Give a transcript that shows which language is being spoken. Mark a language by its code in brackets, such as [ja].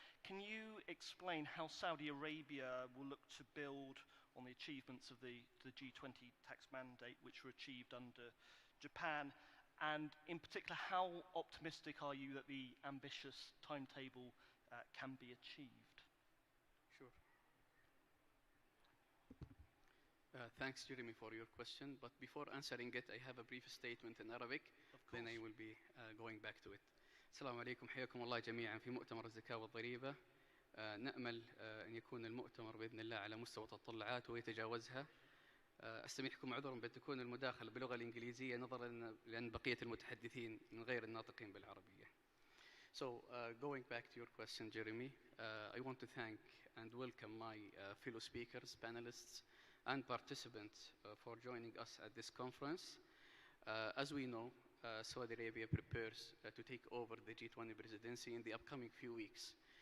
[en] Can you explain how Saudi Arabia will look to build on the achievements of the G20 tax mandate, which were achieved under Japan, and in particular, how optimistic are you that the ambitious timetable can be achieved? Sure. Thanks, Jeremy, for your question. But before answering it, I have a brief statement in Arabic. Then I will be going back to it. [ar] السلام عليكم، حياكم الله جميعا في مؤتمر الزكاة والضريبة. نأمل أن يكون المؤتمر بإذن الله على مستوى التطلعات ويتجاوزها. أستميحكم عذرا بأن تكون المداخلة باللغة الإنجليزية نظرا لأن بقية المتحدثين من غير الناطقين بالعربية. [en] So, going back to your question, Jeremy, I want to thank and welcome my fellow speakers, panelists, and participants for joining us at this conference. As we know, Saudi Arabia prepares to take over the G20 presidency in the upcoming few weeks.